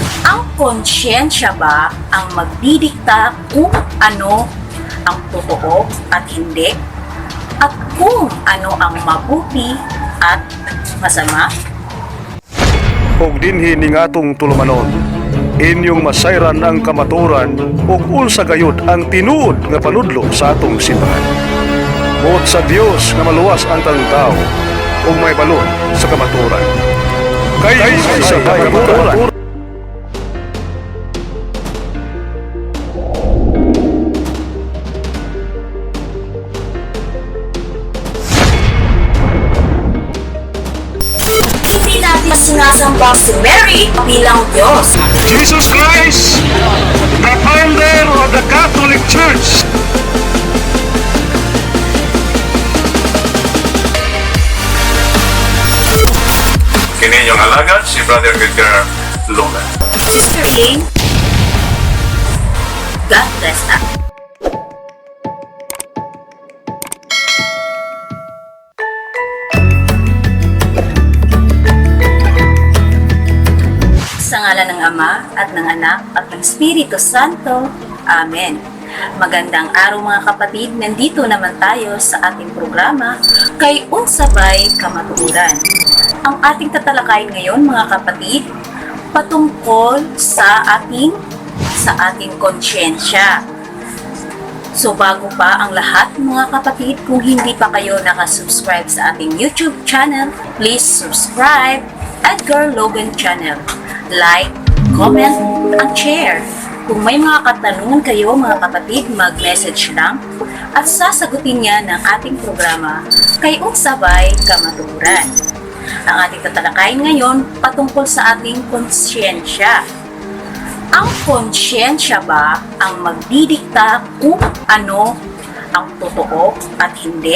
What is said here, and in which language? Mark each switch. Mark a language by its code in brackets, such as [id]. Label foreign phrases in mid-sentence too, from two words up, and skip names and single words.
[tl] Ang konsyensya ba ang magdidikta kung ano ang totoo at hindi? At kung ano ang mabuti at masama? [ceb] Kung dinhi ning atong tulumanon, inyong masayran ang kamaturan ug unsa gayud ang tinuod nga panudlo sa atong simbahan. Buot sa Dios nga maluwas ang tawo ug may balon sa kamaturan. Kay sa kamaturan. [tl] Hindi natin sinasamba si Mary bilang Diyos. [en] Jesus Christ, the founder of the Catholic Church. [ceb] Kini yung alagad si Brother Edgar Luna. [en] Sister Elaine, God bless us. [tl] Sa ngalan ng Ama at ng Anak at ng Espiritu Santo. Amen. Magandang araw mga kapatid, nandito naman tayo sa ating programa Kay Unsabay Kamatuoran. Ang ating tatalakayin ngayon mga kapatid, patungkol sa ating konsyensya. So bago pa ang lahat mga kapatid, kung hindi pa kayo nakasubscribe sa ating YouTube channel, [en] please subscribe [tl] Edgar Logan Channel. [en] Like, comment, and share. [tl] Kung may mga katanungan kayo mga kapatid, mag-message lang at sasagutin niya ng ating programa Kay Unsabay Kamatuoran. Ang ating tatalakayin ngayon patungkol sa ating konsyensya. Ang konsyensya ba ang magdidikta kung ano ang totoo at hindi?